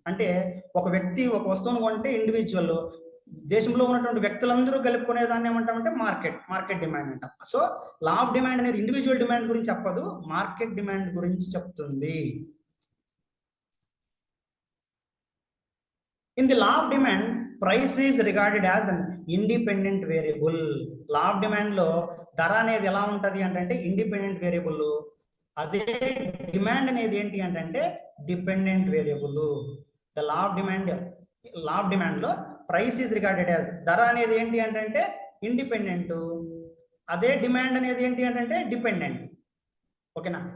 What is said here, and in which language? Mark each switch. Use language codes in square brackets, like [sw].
[te] అంటే ఒక వ్యక్తి ఒక వస్తువును కొంటే ఇండివిజువల్, దేశంలో ఉన్నటువంటి వ్యక్తులందరూ కలుపుకునే దాన్ని ఏమంటామంటే మార్కెట్ డిమాండ్ అంటాం. సో లా ఆఫ్ డిమాండ్ అనేది ఇండివిజువల్ డిమాండ్ గురించి చెప్పదు, మార్కెట్ డిమాండ్ గురించి చెప్తుంది. [en] In the law of demand, price is regarded as an independent variable. [te] Law of demand లో ధర అనేది ఎలా ఉంటది అంటే ఇండిపెండెంట్ వేరియబుల్. అదే డిమాండ్ అనేది ఏంటి అంటే dependent variable. The law of demand లో ప్రైస్ ఈజ్ రిగార్డెడ్ యాజ్, ధర అనేది ఏంటి అంటే ఇండిపెండెంట్, అదే డిమాండ్ అనేది ఏంటి అంటే డిపెండెంట్. ఓకేనా?